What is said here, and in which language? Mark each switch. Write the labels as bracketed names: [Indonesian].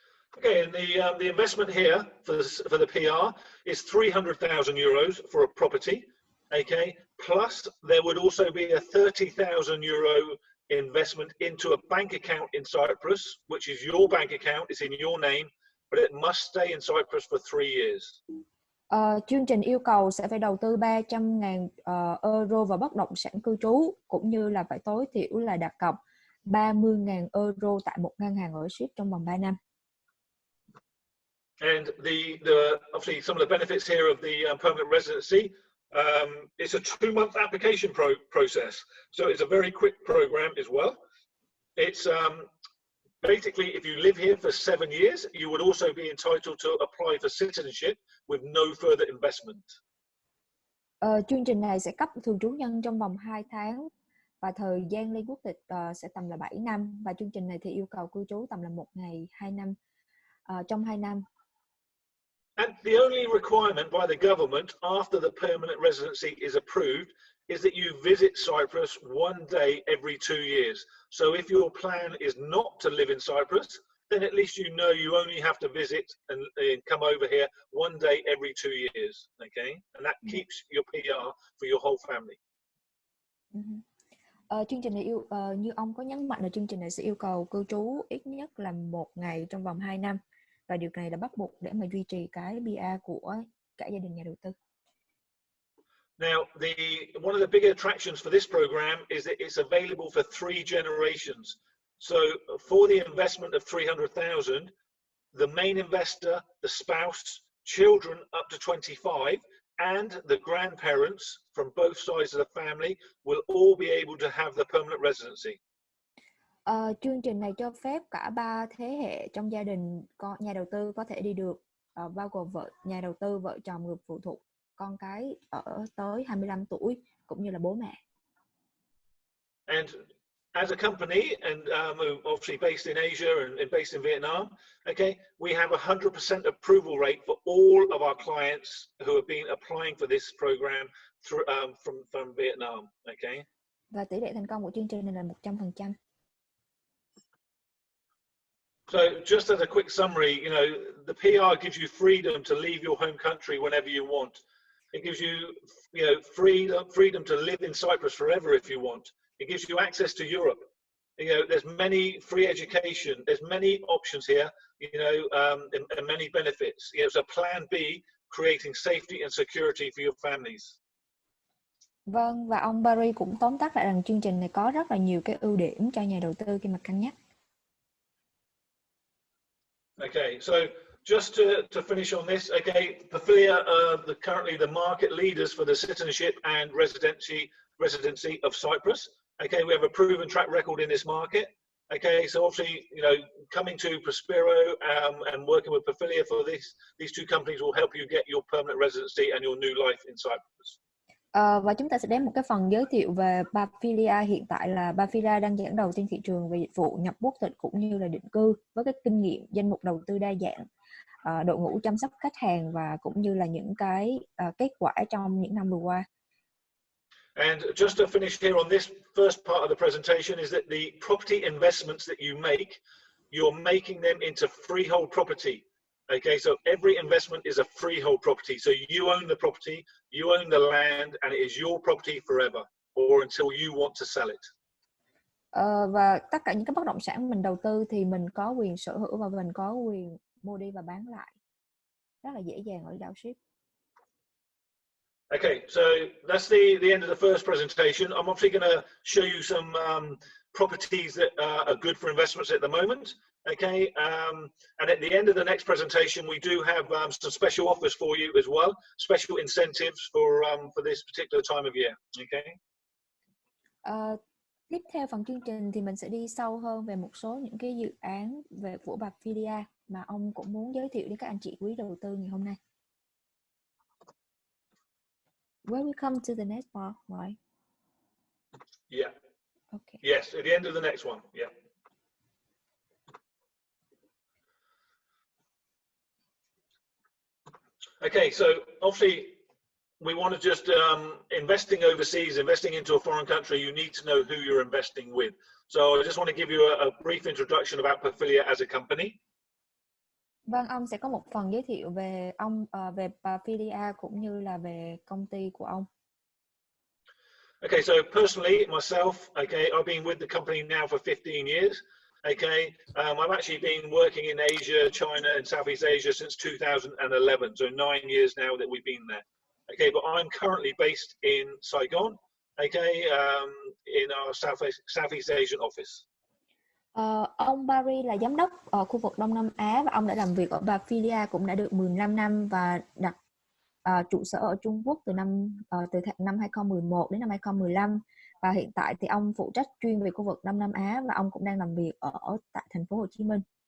[English] Okay, and the investment here for the PR is €300,000 for a property. Okay, plus there would also be a €30,000 investment into a bank account in Cyprus, which is your bank account. It's in your name, but it must stay in Cyprus for 3 years. [Vietnamese] Chương trình yêu cầu sẽ phải đầu tư 300.000 euro vào bất động sản cư trú, cũng như là phải tối thiểu là đặt cọc 30.000 euro tại một ngân hàng ở Síp trong vòng 3 năm. [English] And obviously some of the benefits here of the permanent residency, it's a 2-month application process, so it's a very quick program as well. It's basically, if you live here for 7 years, you would also be entitled to apply for citizenship with no further investment. [Vietnamese] Chương trình này sẽ cấp thường trú nhân trong vòng 2 tháng và thời gian lên quốc tịch sẽ tầm là 7 năm, và chương trình này thì yêu cầu cư trú tầm là 1 ngày 2 năm trong 2 năm. [English] And the only requirement by the government after the permanent residency is approved is that you visit Cyprus 1 day every 2 years. So if your plan is not to live in Cyprus, then at least you know you only have to visit and come over here 1 day every 2 years. Okay, and that keeps your PR for your whole family. [Vietnamese] Chương trình này như ông có nhấn mạnh là chương trình này sẽ yêu cầu cư trú ít nhất là 1 ngày trong vòng 2 năm, và điều này là bắt buộc để mà duy trì cái PR của cả gia đình nhà đầu tư. [English] Now, one of the big attractions for this program is that it's available for 3 generations. So for the investment of 300,000, the main investor, the spouse, children up to 25, and the grandparents from both sides of the family will all be able to have the permanent residency. [Vietnamese] Chương trình này cho phép cả 3 thế hệ trong gia đình nhà đầu tư có thể đi được, bao gồm nhà đầu tư, vợ chồng, người phụ thuộc, con cái ở tới 25 tuổi, cũng như là bố mẹ. [English] And as a company, and obviously based in Asia and based in Vietnam, okay, we have 100% approval rate for all of our clients who have been applying for this program from Vietnam. Okay. [Vietnamese] Và tỷ lệ thành công của chương trình này là 100%. [English] So just as a quick summary, you know, the PR gives you freedom to leave your home country whenever you want. It gives you, freedom to live in Cyprus forever if you want. It gives you access to Europe. You know, there's many free education. There's many options here. You know, and many benefits. You know, it's a plan B, creating safety and security for your families. [Vietnamese] Vâng, và ông Barry cũng tóm tắt lại rằng chương trình này có rất là nhiều cái ưu điểm cho nhà đầu tư khi mà cân nhắc. [English] Okay, so just to finish on this, okay, Pafilia are currently the market leaders for the citizenship and residency of Cyprus. Okay, we have a proven track record in this market. Okay, so obviously, you know, coming to Prospero and working with Pafilia for these 2 companies will help you get your permanent residency and your new life in Cyprus. [Vietnamese] Và chúng ta sẽ đến một cái phần giới thiệu về Pafilia. Hiện tại là Pafilia đang dẫn đầu trên thị trường về dịch vụ nhập quốc tịch cũng như là định cư, với cái kinh nghiệm danh mục đầu tư đa dạng, đội ngũ chăm sóc khách hàng và cũng như là những cái kết quả trong những năm vừa qua. [English] And just to finish here on this first part of the presentation is that the property investments that you make, you're making them into freehold property. Okay, so every investment is a freehold property. So you own the property, you own the land, and it is your property forever, or until you want to sell it. [Vietnamese] Và tất cả những cái bất động sản mình đầu tư thì mình có quyền sở hữu và mình có quyền mua đi và bán lại. Rất là dễ dàng ở đảo Síp. [English] Okay, so that's the end of the first presentation. I'm obviously going to show you some properties that are good for investments at the moment. Okay, and at the end of the next presentation, we do have some special offers for you as well, special incentives for this particular time of year. Okay. [Vietnamese] Tiếp theo phần chương trình thì mình sẽ đi sâu hơn về một số những cái dự án về của Pafilia mà ông cũng muốn giới thiệu đến các anh chị quý đầu tư ngày hôm nay. [English] Where we come to the next part, right? Yeah. Okay. Yes, at the end of the next one. Yeah. Okay, so obviously we want to just investing overseas, investing into a foreign country, you need to know who you're investing with. So I just want to give you a brief introduction about Pafilia as a company. [Vietnamese] Vâng, ông sẽ có một phần giới thiệu về ông, về Pafilia cũng như là về công ty của ông. [English] Okay, so personally, myself, okay, I've been with the company now for 15 years. Okay, I've actually been working in Asia, China, and Southeast Asia since 2011, so 9 years now that we've been there. Okay, but I'm currently based in Saigon, okay, in our Southeast Asian office. [Vietnamese] Ông Barry là giám đốc ở khu vực Đông Nam Á và ông đã làm việc ở Pafilia cũng đã được 15 năm và đặt trụ sở ở Trung Quốc từ năm 2011 đến năm 2015 và hiện tại thì ông phụ trách chuyên về khu vực Đông Nam Á và ông cũng đang làm việc ở tại thành phố Hồ Chí Minh.